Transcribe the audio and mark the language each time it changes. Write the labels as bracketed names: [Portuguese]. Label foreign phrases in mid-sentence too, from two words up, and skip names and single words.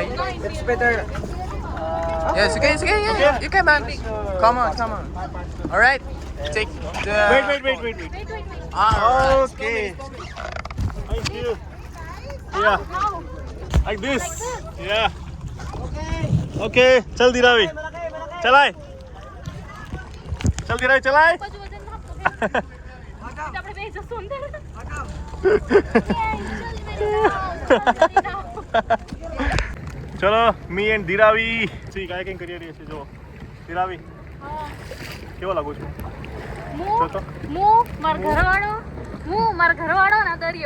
[English] It's better. Yes, okay. Yeah. You can, man. Come on. All right. Take the. Wait. Wait. Okay. Thank you. Yeah, How? like this. Yeah. Okay. चल धीरावी. [Gujarati] ચલાય. ચલ ધીરાવી ચલાય. બાજુ વજન નાખો બે. આપણે બે જશું અંદર. ચલો [English] me and [Gujarati] ધીરાવી કાયાકિંગ કરી રહી છે. જો ધીરાવી કેવો લાગુ છું? મારા ઘરવાળો ના દરિયો.